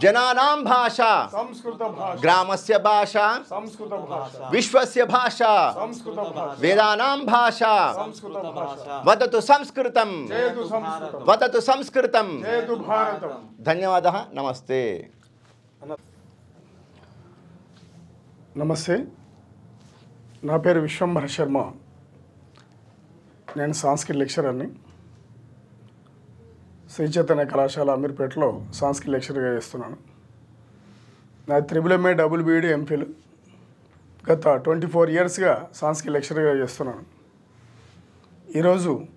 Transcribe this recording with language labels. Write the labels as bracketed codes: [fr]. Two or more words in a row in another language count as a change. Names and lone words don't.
[sa] जनानां भाषा संस्कृत भाषा ग्रामस्य भाषा संस्कृत भाषा विश्वस्य भाषा संस्कृत भाषा वेदानां भाषा संस्कृत भाषा वदतु संस्कृतं जयतु संस्कृतं वदतु संस्कृतं जयतु भारतम् धन्यवादः नमस्ते [te] నమస్తే నా పేరు విశ్వంభర శర్మ నేను సంస్కృత లెక్చరర్ని శ్రీ చైతన్య కళాశాల అమీర్పేటలో సంస్కృత లెక్చరర్గా చేస్తున్నాను నా MA BD MPhil గత 24 ఇయర్స్గా సంస్కృత లెక్చరర్గా చేస్తున్నాను ఈరోజు